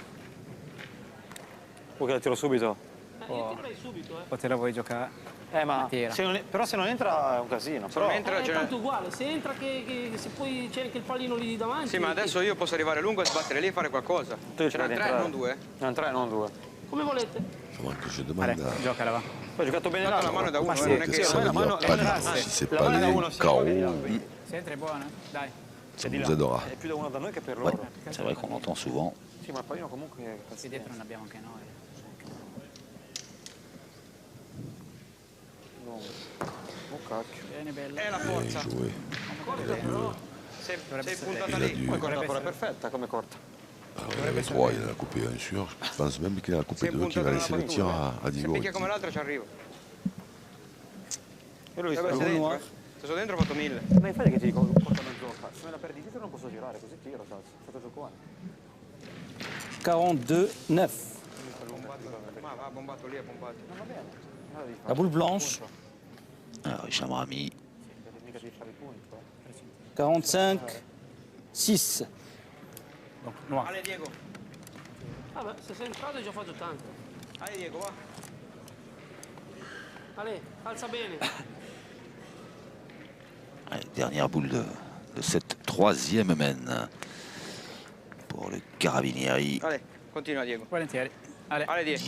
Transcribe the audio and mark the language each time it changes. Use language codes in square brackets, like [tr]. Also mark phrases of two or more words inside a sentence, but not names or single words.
[it] Vuoi che la tiro subito? Io tirerei subito, O te la vuoi giocare? Ma Tira. però se non entra è un casino. Però... È tanto uguale, se entra che se poi c'è anche il pallino lì davanti. Sì, ma adesso io posso arrivare lungo e sbattere lì e fare qualcosa. Tu Ce n'è 3, non 2. Non 3, non 2. Come volete. [fr] Comment que je demande [it] Allez, giocala va. Ho giocato bene La mano da uno, sì, non è [fr] que [it] che [fr] ça veut dire pas si c'est pas les KO, [it] Se entra è buona, dai. [fr] ça nous aidera. [it] È più da uno da noi che per [fr] Ouais, [it] loro. [fr] c'est vrai qu'on l'entend souvent. [it] Sì, ma il pallino comunque è Qui dietro non abbiamo anche noi. Oh cacchio. Bene, bello. è la [fr] Et [it] forza. [fr] jouer. [it] Sei puntata [fr] Il a [it] lì. [fr] dû. [it] Poi corta è perfetta come corta. [fr] Le 3, il en a coupé un sûr. Je pense même qu'il en a coupé [it] Sei [fr] 2, qu'il va [it] puntata [fr] laisser le tir à [it] Se [fr] Diego. [it] picchia come l'altra ci arrivo. Io l'ho visto. Vabbè, sei dentro, Se sono dentro ho fatto 1000. Ma infatti che ti dico, corta mezz'occa. Se me la perdi dietro non posso girare, così tiro, cazzo. Fatto giocone. 42-9. Ma va bombato lì, ha bombato. Non va bene. Allora devi fare [fr] La boule blanche. Alors, Hicham Rami. [it] mica devi fare i punti. 45-6. [fr] Donc, noir. [it] Ale Diego. Vabbè, se sei entrato hai già fatto tanto. Ale Diego, va. Ale, alza bene. [fr] Allez, dernière boule de cette troisième mène pour le Carabinieri. [it] Ale, continua Diego. Volentieri. Ale. Ale Diego.